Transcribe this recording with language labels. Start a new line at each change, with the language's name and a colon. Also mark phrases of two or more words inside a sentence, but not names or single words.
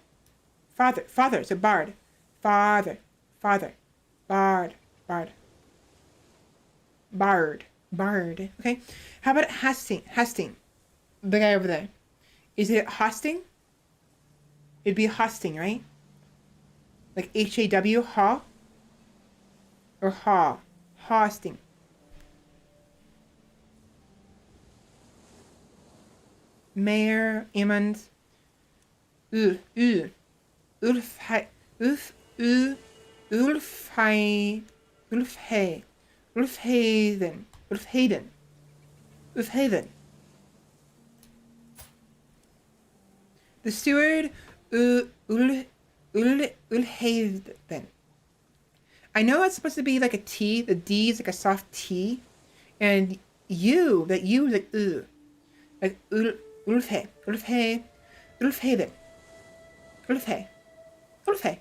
English: Father. Father. So bard. Father. Father. Bard. Bard. Bard. Bard. Okay. How about Hastings? Hastings. The guy over there. Is it Hosting? It'd be Hosting, right? Like Haw? Ha? Or Ha? Hosting. Mayor, Emmons. Ulf, Ulf, Ulf, Ulf, Ulf, Ulf Hayden, Ulf Hayden, Ulf Hayden. The steward, Ulhaven. I know it's supposed to be like a T. The D is like a soft T, and that U is like like Ulfhe, Ulfhe, Ulfhaven, Ulfhe, Ulfhe.